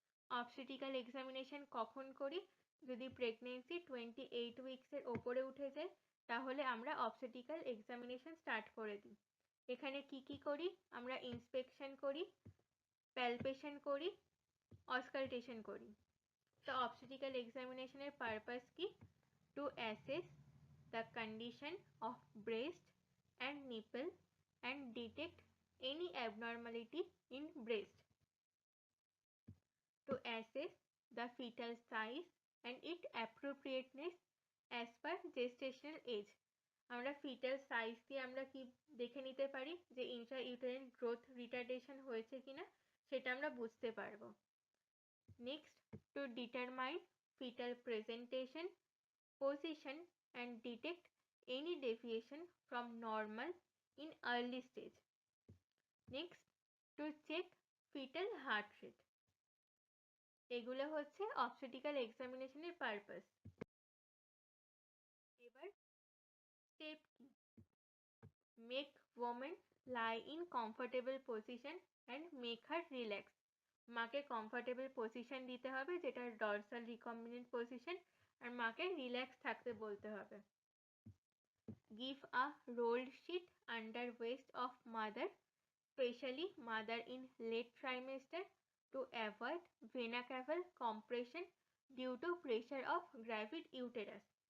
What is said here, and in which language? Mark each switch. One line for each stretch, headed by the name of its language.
Bangla: Obstetrical examination কখন করি, যদি প্রেগনেন্সি 28 উইক্সের ওপরে উঠে যায় তাহলে আমরা অবস্টেট্রিক্যাল এক্সামিনেশন স্টার্ট করে দিই। এখানে কি কি করি, আমরা ইন্সপেকশন করি, প্যালপেশন করি, অস্কালটেশন করি। তো অবস্টেট্রিক্যাল এক্সামিনেশনের পারপাস কি,
English: to assess the condition of breast and nipple and detect any abnormality in breast, to assess the fetal size and its appropriateness as per gestational age.
Bangla: আমরা ফিটাল সাইজ দিয়ে আমরা কি দেখে নিতে পারি যে ইন্ট্রাইউটেরাইন গ্রোথ রিটার্ডেশন হয়েছে কিনা সেটা আমরা বুঝতে পারবো।
English: Next, to determine fetal presentation, position and detect any deviation from normal in early stage. Next, to check fetal heart rate.
Bangla: এগুলো হচ্ছে obstetrical examination এর purpose. এবার step কি?
English: Make woman lie in comfortable position and make her relax.
Bangla: মাকে comfortable position দিতে হবে, যেটা dorsal recombinant position, আর মাকে রিল্যাক্স থাকতে বলতে হবে।
English: Give a rolled sheet under waist of mother, specially mother in late trimester, to avoid vena caval compression due to pressure of gravid uterus.